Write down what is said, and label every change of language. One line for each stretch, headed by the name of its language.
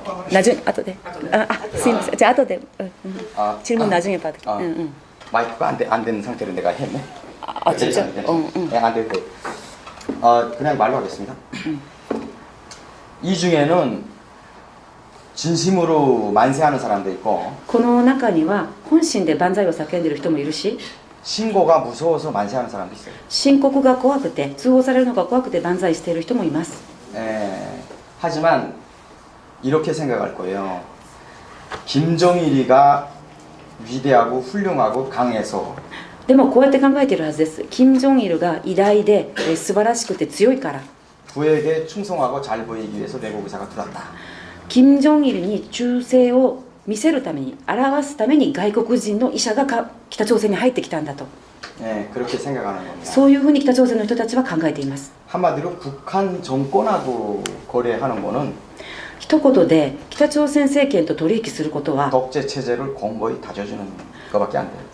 Korean: 나중에
Japanese: 後で すいません。じゃあ後で
Korean: 질문 나중에 받을. 마이크가 안 되는 상태로 내가 했네. 진짜? 안 되고. 그냥 말로 하겠습니다. 이 중에는 진심으로 만세하는 사람도 있고,
Japanese: この中には本心で万歳を叫んでいる人もいるし、
Korean: 신고가 무서워서 만세하는 사람도 있어요.
Japanese: 申告が怖くて通報されるのが怖くて万歳している人もいます。
Korean: 하지만 이렇게 생각할 거예요. 김정일이가 위대하고 훌륭하고 강해서
Japanese: でもこうやって考えているはずです。金正日が偉大で素晴らしくて強いから、
Korean: 부에게 충성하고 잘 보이기 위해서 외국 의사가 들어왔다.
Japanese: 金正日に忠誠を見せるために、表すために外国人の医者が北朝鮮に入ってきたんだと、
Korean: 그렇게 생각하는 겁니다.
Japanese: そういうふうに北朝鮮の人たちは考えています。
Korean: 한마디로 북한 정권하고 거래하는 거는
Japanese: 一言で北朝鮮政権と取引することは、
Korean: 독재 체제를 공고히 다져주는 것밖에 안 돼요.